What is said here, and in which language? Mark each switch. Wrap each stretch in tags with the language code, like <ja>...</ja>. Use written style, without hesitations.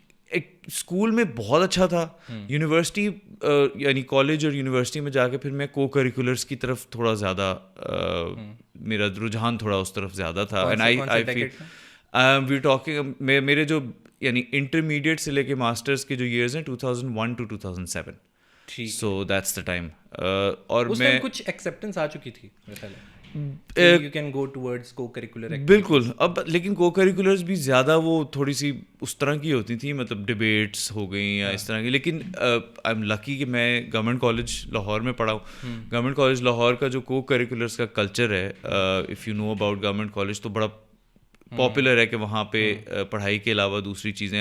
<ur>ایک اسکول میں بہت اچھا تھا. یونیورسٹی یعنی کالج اور یونیورسٹی میں جا کے پھر میں کو کریکولرس کی طرف تھوڑا زیادہ میرا رجحان تھوڑا اس طرف زیادہ تھا.</ur> <en>and I feel we talking</en> <ur>میرے جو یعنی انٹرمیڈیٹ سے لے کے ماسٹرس کے جو ایئرز ہیں 2001 to 2007.</ur> <en>So that's the time.</en> <ur>اور میں کچھ ایکسیپٹنس آ چکی تھی.</ur> <en>you can go towards co-curricular activities.</en> <ur>بالکل. اب لیکن کو کریکولرز بھی زیادہ وہ تھوڑی سی اس طرح کی ہوتی تھیں, مطلب ڈبیٹس ہو گئیں یا اس طرح کی. لیکن</ur> <en>I am lucky</en> <ur>کہ میں گورنمنٹ کالج لاہور میں پڑھا ہوں. گورنمنٹ کالج لاہور کا جو کو کریکولرز کا کلچر ہے,</ur> <en>if you know about government college,</en> <ur>تو بڑا پاپولر ہے کہ وہاں پہ پڑھائی کے علاوہ دوسری چیزیں.</ur>